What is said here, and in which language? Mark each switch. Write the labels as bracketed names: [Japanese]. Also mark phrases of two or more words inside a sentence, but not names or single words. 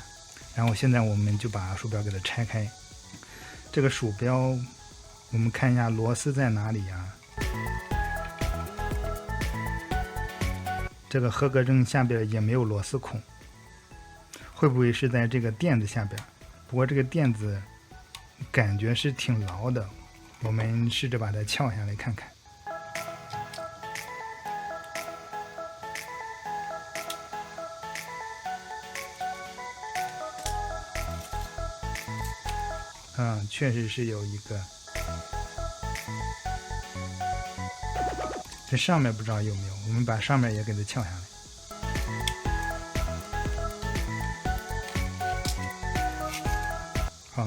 [Chinese] 然後現在我們就把鼠標給它拆開。這個鼠標我們看一下螺絲在哪裡呀？這個合格證下邊也沒有螺絲孔，會不會是在這個墊子下邊？不過這個墊子感覺是挺牢的，我們試着把它撬下來看看。確實是有一個，這上面不知道有沒有，我們把上面也給它撬下來。